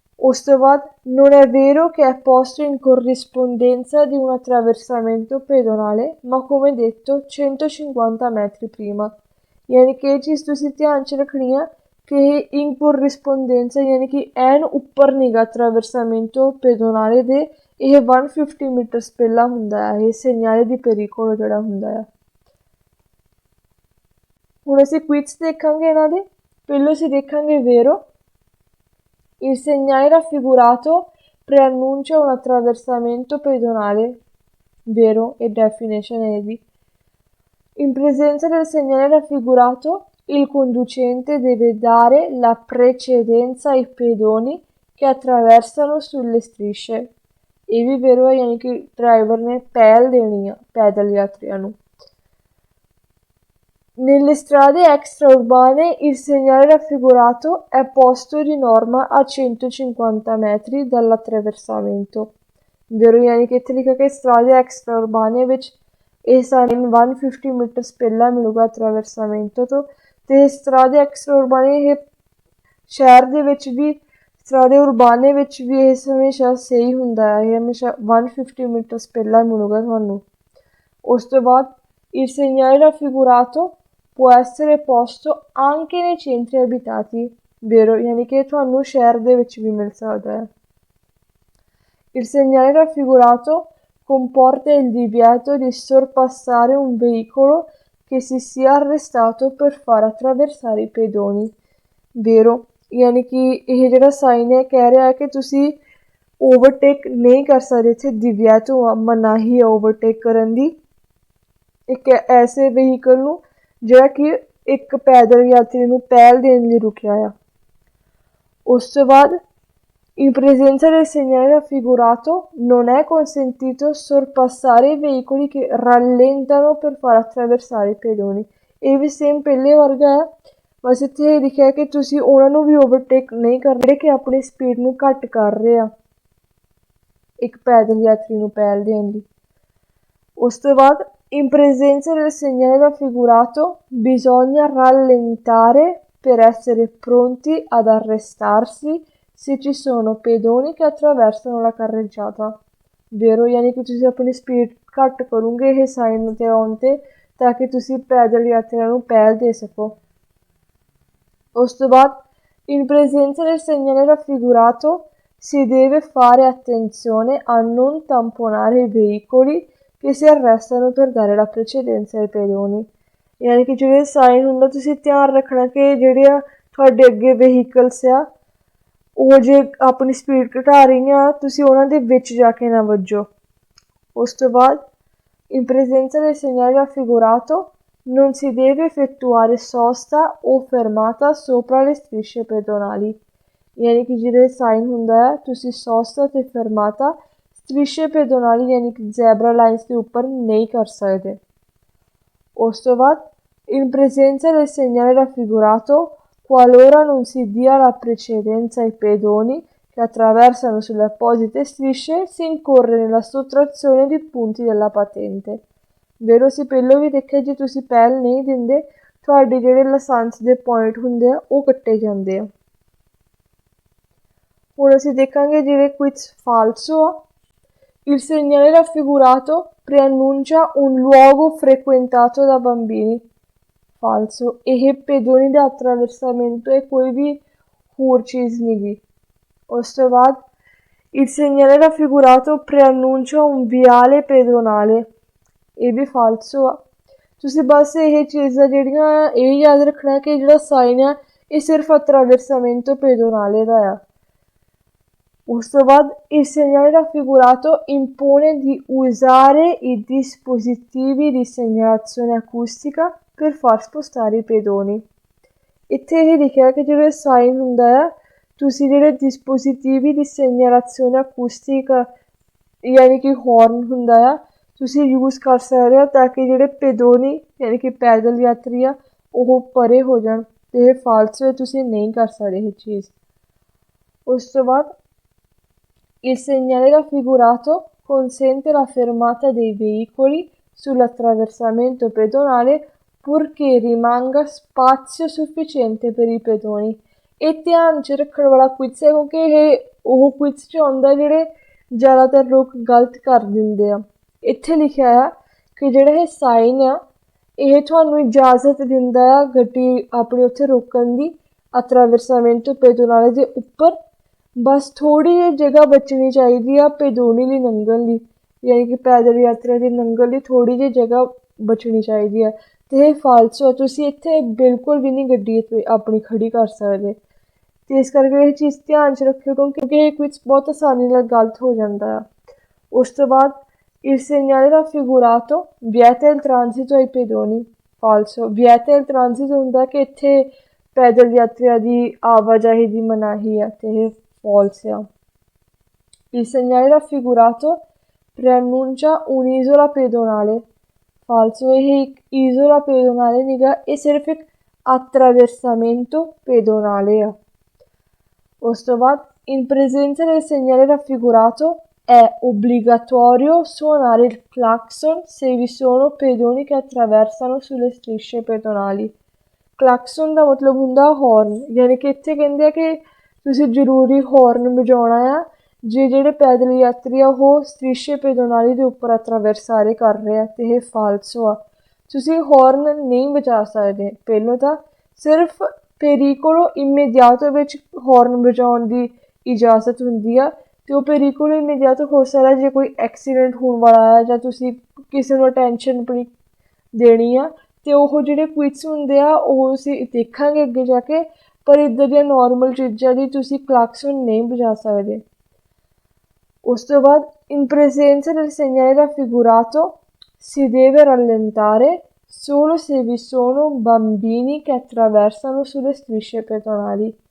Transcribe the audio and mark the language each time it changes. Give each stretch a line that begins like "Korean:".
Punjabi: ਉਸ ਤੋਂ ਬਾਅਦ
Italian: non è vero che è posto in corrispondenza di un attraversamento pedonale, ma come detto 150 metri prima।
Punjabi: ਯਾਨੀ ਕਿ ਇਹ ਚੀਜ਼ ਤੁਸੀਂ ਧਿਆਨ 'ਚ ਰੱਖਣੀ ਆ ਕਿ ਇਹ ਇਨ ਕੋਰਿਸਪੋਂਡੈਂਸ ਯਾਨੀ ਕਿ ਐਨ ਉੱਪਰ ਨੀਗਾ ਟ੍ਰਾਵਰਸਾਮੈਂਟੋ ਪੈਡੋਨਾਲੇ ਦੇ, ਇਹ 150 ਮੀਟਰਸ ਪਹਿਲਾਂ ਹੁੰਦਾ ਹੈ ਇਹ ਸੈਨਾਲੇ ਦੀ ਪੈਰੀਕੋਲ ਜਿਹੜਾ ਹੁੰਦਾ ਆ। ਹੁਣ ਅਸੀਂ ਕੁਇਟਸ ਦੇਖਾਂਗੇ ਇਹਨਾਂ ਦੇ। ਪਹਿਲੋਂ ਅਸੀਂ ਦੇਖਾਂਗੇ ਵੇਰੋ।
Italian: Il segnale raffigurato preannuncia un attraversamento pedonale, vero, e definition è di. In presenza del segnale raffigurato, il conducente deve dare la precedenza ai pedoni che attraversano sulle strisce।
Punjabi: ਇਹ ਵੀ vero ਹੈ, ਯਾਨੀ ਕਿ ਡਰਾਈਵਰ ਨੇ ਪਹਿਲ ਦੇਣੀ ਆ ਪੈਦਲ ਯਾਤਰੀਆਂ ਨੂੰ।
Italian: Nelle strade extraurbane il segnale raffigurato è posto di norma a 150 metri dall'attraversamento, vero,
Punjabi: ਯਾਨੀ ਕਿ ਇੱਥੇ ਲਿਖਿਆ ਕਿ ਸਟਰਾਡੇ ਐਕਸਟਰਾਉਰਬਾਨੇ ਵਿੱਚ ਇਹ ਸਾਈਨ 150 ਮੀਟਰਸ ਪਹਿਲਾਂ ਮਿਲੂਗਾ ਟ੍ਰਾਵਰਸਾਮੈਂਟੋ ਤੋਂ। ਅਤੇ ਸਟਰਾਡੇ ਐਕਸਟਰਾਉਰਬਾਨੇ ਇਹ ਸ਼ਹਿਰ ਦੇ ਵਿੱਚ ਵੀ, ਸਟਰਾਡੇ ਉਰਬਾਨੇ ਵਿੱਚ ਵੀ ਇਹ ਹਮੇਸ਼ਾ ਸਹੀ ਹੁੰਦਾ ਹੈ, ਇਹ ਹਮੇਸ਼ਾ 150 ਮੀਟਰਸ ਪਹਿਲਾਂ ਮਿਲੂਗਾ ਤੁਹਾਨੂੰ। ਉਸ ਤੋਂ ਬਾਅਦ
Italian: il segnale raffigurato può essere posto anche nei centri abitati, vero,
Punjabi: ਯਾਨੀ ਕਿ ਤੁਹਾਨੂੰ ਸ਼ਹਿਰ ਦੇ ਵਿੱਚ ਵੀ ਮਿਲ ਸਕਦਾ ਹੈ।
Italian: Il segnale raffigurato comporta il divieto di sorpassare un veicolo che si sia arrestato per far attraversare i pedoni, vero,
Punjabi: ਯਾਨੀ ਕਿ ਇਹ ਜਿਹੜਾ ਸਾਈਨ ਹੈ ਕਹਿ ਰਿਹਾ ਹੈ ਕਿ ਤੁਸੀਂ ਓਵਰਟੇਕ ਨਹੀਂ ਕਰ ਸਕਦੇ। ਇੱਥੇ divieto ਮਨਾਹੀ ਹੈ ਓਵਰਟੇਕ ਕਰਨ ਦੀ ਇੱਕ ਐਸੇ ਵਹੀਕਲ ਨੂੰ ਜਿਹੜਾ ਕਿ ਇੱਕ ਪੈਦਲ ਯਾਤਰੀ ਨੂੰ ਪਹਿਲ ਦੇਣ ਲਈ ਰੁਕਿਆ ਆ। ਉਸ ਤੋਂ ਬਾਅਦ
Italian: in presenza del segnale raffigurato non è consentito sorpassare i veicoli che rallentano per far attraversare i pedoni।
Punjabi: ਇਹ ਵੀ ਸੇਮ ਪਹਿਲੇ ਵਰਗਾ ਹੈ, ਬਸ ਇੱਥੇ ਲਿਖਿਆ ਕਿ ਤੁਸੀਂ ਉਹਨਾਂ ਨੂੰ ਵੀ ਓਵਰਟੇਕ ਨਹੀਂ ਕਰਨਾ ਜਿਹੜੇ ਕਿ ਆਪਣੀ ਸਪੀਡ ਨੂੰ ਘੱਟ ਕਰ ਰਹੇ ਆ ਇੱਕ ਪੈਦਲ ਯਾਤਰੀ ਨੂੰ ਪਹਿਲ ਦੇਣ ਲਈ। ਉਸ ਤੋਂ ਬਾਅਦ
Italian: in presenza del segnale raffigurato bisogna rallentare per essere pronti ad arrestarsi se ci sono pedoni che attraversano la carreggiata, vero,
Punjabi: ਯਾਨੀ ਕਿ ਤੁਸੀਂ ਆਪਣੀ ਸਪੀਡ ਘੱਟ ਕਰੋਗੇ ਇਹ ਸਾਈਨ 'ਤੇ ਆਉਣ 'ਤੇ ਤਾਂ ਕਿ ਤੁਸੀਂ ਪੈਦਲ ਯਾਤਰੀਆਂ ਨੂੰ ਪਹਿਲ ਦੇ ਸਕੋ। ਉਸ ਤੋਂ ਬਾਅਦ
Italian: in presenza del segnale raffigurato si deve fare attenzione a non tamponare i veicoli che si arrestano per dare la precedenza ai pedoni।
Punjabi: ਯਾਨੀ ਕਿ ਜਿਹੜੇ ਸਾਈਨ ਹੁੰਦਾ ਤੁਸੀਂ ਧਿਆਨ ਰੱਖਣਾ ਕਿ ਜਿਹੜੇ ਆ ਤੁਹਾਡੇ ਅੱਗੇ ਵਹੀਕਲਸ ਆ ਉਹ ਜੇ ਆਪਣੀ ਸਪੀਡ ਘਟਾ ਰਹੀਆਂ ਤੁਸੀਂ ਉਹਨਾਂ ਦੇ ਵਿੱਚ ਜਾ ਕੇ ਨਾ ਵੱਜੋ। ਉਸ ਤੋਂ ਬਾਅਦ
Italian: in presenza del segnale raffigurato non si deve effettuare sosta o fermata sopra le strisce pedonali।
Punjabi: ਯਾਨੀ ਕਿ ਜਿਹੜੇ ਸਾਈਨ ਹੁੰਦਾ ਹੈ ਤੁਸੀਂ sosta ਤੇ
Italian: fermata strisce pedonali
Punjabi: ਯਾਨੀ ਕਿ ਜ਼ੈਬਰਾ ਲਾਈਨਸ ਦੇ ਉੱਪਰ ਨਹੀਂ ਕਰ ਸਕਦੇ। ਉਸ ਤੋਂ ਬਾਅਦ
Italian: in presenza del segnale raffigurato qualora non si dia la precedenza ai pedoni che attraversano sulle apposite strisce si incorre nella sottrazione di punti della patente, vero,
Punjabi: ਅਸੀਂ ਪਹਿਲਾਂ ਵੀ ਦੇਖਿਆ ਜੇ ਤੁਸੀਂ ਪਹਿਲ ਨਹੀਂ ਦਿੰਦੇ ਤੁਹਾਡੇ ਜਿਹੜੇ ਲਾਇਸੈਂਸ ਦੇ ਪੁਆਇੰਟ ਹੁੰਦੇ ਆ ਉਹ ਕੱਟੇ ਜਾਂਦੇ ਆ। ਹੁਣ ਅਸੀਂ ਦੇਖਾਂਗੇ ਜਿਹੜੇ ਕੁਇਟਸ ਫਾਲਸੋ ਆ।
Italian: Il segnale raffigurato preannuncia un luogo frequentato da bambini। ਫਾਲਸੋ।
Punjabi: ਇਹ pedoni ਦਾ attraversamento ਹੈ, ਕੋਈ ਵੀ ਹੋਰ ਚੀਜ਼ ਨਹੀਂ ਗੀ। ਉਸ ਤੋਂ ਬਾਅਦ
Italian: il segnale raffigurato preannuncia un viale pedonale।
Punjabi: ਇਹ ਵੀ ਫਾਲਸੋ ਆ। ਤੁਸੀਂ ਬਸ ਇਹ ਚੀਜ਼ਾਂ ਜਿਹੜੀਆਂ ਇਹ ਯਾਦ ਰੱਖਣਾ ਕਿ ਜਿਹੜਾ ਸਾਈਨ ਆ ਇਹ ਸਿਰਫ
Italian: attraversamento pedonale
Punjabi: ਦਾ ਆ। ਉਸ ਤੋਂ ਬਾਅਦ
Italian: il segnale raffigurato impone di usare i dispositivi di segnalazione acustica per far spostare i pedoni।
Punjabi: ਇੱਥੇ ਇਹ ਲਿਖਿਆ ਕਿ ਜਿਹੜਾ ਸਾਈਨ ਹੁੰਦਾ ਆ ਤੁਸੀਂ ਜਿਹੜੇ
Italian: dispositivi di segnalazione acustica
Punjabi: ਯਾਨੀ ਕਿ ਹੌਰਨ ਹੁੰਦਾ ਆ ਤੁਸੀਂ ਯੂਜ਼ ਕਰ ਸਕਦੇ ਹੋ ਤਾਂ ਕਿ ਜਿਹੜੇ pedoni ਯਾਨੀ ਕਿ ਪੈਦਲ ਯਾਤਰੀ ਆ ਉਹ ਪਰੇ ਹੋ ਜਾਣ। ਅਤੇ ਇਹ ਫਾਲਸੋ ਹੈ, ਤੁਸੀਂ ਨਹੀਂ ਕਰ ਸਕਦੇ ਇਹ ਚੀਜ਼। ਉਸ ਤੋਂ ਬਾਅਦ
Italian: il segnale raffigurato consente la fermata dei veicoli sull'attraversamento pedonale purché rimanga spazio sufficiente per i pedoni।
Punjabi: ਇਹ ਧਿਆਨ 'ਚ ਰੱਖਣ ਵਾਲਾ ਕੁਇਜ਼ ਹੈ ਕਿਉਂਕਿ ਇਹ ਉਹ ਕੁਇਜ਼ 'ਚ ਆਉਂਦਾ ਜਿਹੜੇ ਜ਼ਿਆਦਾਤਰ ਲੋਕ ਗਲਤ ਕਰ ਦਿੰਦੇ ਆ। ਇੱਥੇ ਲਿਖਿਆ ਆ ਕਿ ਜਿਹੜਾ ਇਹ ਸਾਈਨ ਆ ਇਹ ਤੁਹਾਨੂੰ ਇਜਾਜ਼ਤ ਦਿੰਦਾ ਆ ਗੱਡੀ ਆਪਣੀ ਉੱਥੇ ਰੋਕਣ ਦੀ
Italian: attraversamento pedonale
Punjabi: ਦੇ ਉੱਪਰ। ਬਸ ਥੋੜ੍ਹੀ ਜਿਹੀ ਜਗ੍ਹਾ ਬਚਣੀ ਚਾਹੀਦੀ ਆ pedoni ਲਈ ਲੰਘਣ ਲਈ ਯਾਨੀ ਕਿ ਪੈਦਲ ਯਾਤਰਾ ਦੀ ਲੰਘਣ ਲਈ ਥੋੜ੍ਹੀ ਜਿਹੀ ਜਗ੍ਹਾ ਬਚਣੀ ਚਾਹੀਦੀ ਹੈ। ਅਤੇ ਇਹ ਫਾਲਸੋ ਤੁਸੀਂ ਇੱਥੇ ਬਿਲਕੁਲ ਵੀ ਨਹੀਂ ਗੱਡੀ ਆਪਣੀ ਖੜ੍ਹੀ ਕਰ ਸਕਦੇ। ਅਤੇ ਇਸ ਕਰਕੇ ਇਹ ਚੀਜ਼ ਧਿਆਨ 'ਚ ਰੱਖਿਓ ਕਿਉਂਕਿ ਇਹ ਕੁਇਜ਼ ਬਹੁਤ ਆਸਾਨੀ ਨਾਲ ਗਲਤ ਹੋ ਜਾਂਦਾ ਆ। ਉਸ ਤੋਂ ਬਾਅਦ
Italian: il segnale raffigurato vieta il transito ai pedoni। ਫਾਲਸੋ। vieta il transito
Punjabi: ਹੁੰਦਾ ਕਿ ਇੱਥੇ ਪੈਦਲ ਯਾਤਰੀਆਂ ਦੀ ਆਵਾਜਾਈ ਦੀ ਮਨਾਹੀ ਆ ਅਤੇ ਇਹ ਫਾਲਸ ਆ।
Italian: il segnale raffigurato preannuncia un'isola pedonale। ਫਾਲਸੋ।
Punjabi: ਇਹ ਇੱਕ
Italian: isola pedonale
Punjabi: ਨਹੀਂ ਗਾ, ਇਹ ਸਿਰਫ ਇੱਕ
Italian: attraversamento pedonale
Punjabi: ਆ। ਉਸ ਤੋਂ ਬਾਅਦ
Italian: in presenza del segnale raffigurato è obbligatorio suonare il clacson se vi sono pedoni che attraversano sulle strisce pedonali।
Punjabi: ਕਲਾਕਸਨ ਦਾ ਮਤਲਬ ਹੁੰਦਾ ਹੌਰਨ ਯਾਨੀ ਕਿ ਇੱਥੇ ਕਹਿੰਦੇ ਆ ਕਿ ਤੁਸੀਂ ਜ਼ਰੂਰੀ ਹੌਰਨ ਵਜਾਉਣਾ ਆ ਜੇ ਜਿਹੜੇ ਪੈਦਲ ਯਾਤਰੀ ਆ ਉਹ
Italian: strisce pedonali
Punjabi: ਦੇ ਉੱਪਰ attraversare ਕਰ ਰਹੇ ਆ ਅਤੇ ਇਹ ਫਾਲਸੋ ਆ। ਤੁਸੀਂ ਹੌਰਨ ਨਹੀਂ ਵਜਾ ਸਕਦੇ। ਪਹਿਲੋਂ ਤਾਂ ਸਿਰਫ
Italian: pericolo immediato
Punjabi: ਵਿੱਚ ਹੌਰਨ ਵਜਾਉਣ ਦੀ ਇਜਾਜ਼ਤ ਹੁੰਦੀ ਆ ਅਤੇ ਉਹ pericolo immediato ਹੋ ਸਕਦਾ ਜੇ ਕੋਈ ਐਕਸੀਡੈਂਟ ਹੋਣ ਵਾਲਾ ਆ ਜਾਂ ਤੁਸੀਂ ਕਿਸੇ ਨੂੰ ਅਟੈਂਸ਼ਨ ਆਪਣੀ ਦੇਣੀ ਆ ਅਤੇ ਉਹ ਜਿਹੜੇ ਕੁਇਜ਼ ਹੁੰਦੇ ਆ ਉਹ ਅਸੀਂ ਦੇਖਾਂਗੇ ਅੱਗੇ ਜਾ ਕੇ। ਪਰ ਇੱਦਾਂ ਦੀਆਂ ਨੋਰਮਲ ਚੀਜ਼ਾਂ ਦੀ ਤੁਸੀਂ ਕਲਾਕਸਨ ਨਹੀਂ ਵਜਾ ਸਕਦੇ। ਉਸ ਤੋਂ ਬਾਅਦ
Italian: in presenza del segnale raffigurato si deve rallentare solo se vi sono bambini che attraversano sulle strisce pedonali।